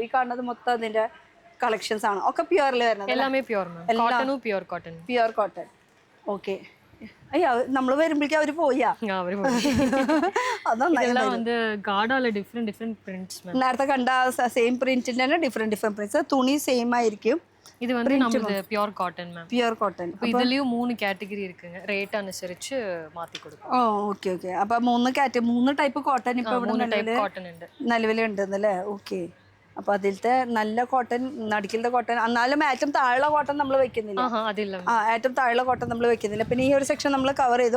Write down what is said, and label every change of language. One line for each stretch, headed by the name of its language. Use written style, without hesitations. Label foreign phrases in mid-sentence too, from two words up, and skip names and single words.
Malayalam: ഈ കാണുന്നത് മൊത്തം അതിന്റെ കളക്ഷൻസ് ആണ്, ഒക്കെ പ്യുവറിൽ വരുന്നത്.
English: pure cotton.
Malayalam: ഓക്കെ, അയ്യോ നമ്മൾ വരുമ്പോഴേക്കും അവര് പോയാ? നേരത്തെ കണ്ട സെയിം പ്രിന്റിന്റെ തന്നെ
English: different prints.
Malayalam: തുണി സെയിം ആയിരിക്കും.
Tamil: இது வந்து நமது
English: pure cotton ma'am. pure cotton.
Tamil: இப்போ இதுலயும் 3 கேட்டகரி இருக்குங்க, ரேட்
Malayalam: അനുസരിച്ച് മാറ്റി കൊടുക്കും. ഓക്കെ ഓക്കെ. അപ്പൊ 3
English: type cotton
Malayalam: ഇപ്പൊ ഇവിടെ നിലവിലുണ്ടെന്നല്ലേ? ഓക്കെ. അപ്പൊ അതിലത്തെ നല്ല കോട്ടൺ, നടുക്കിലത്തെ കോട്ടൺ, എന്നാലും ഏറ്റവും താഴെ കോട്ടൺ നമ്മൾ വെക്കുന്നില്ല. ഏറ്റവും താഴെ കോട്ടൺ നമ്മൾ വെക്കുന്നില്ല. പിന്നെ ഈ ഒരു സെക്ഷൻ നമ്മൾ കവർ ചെയ്തു.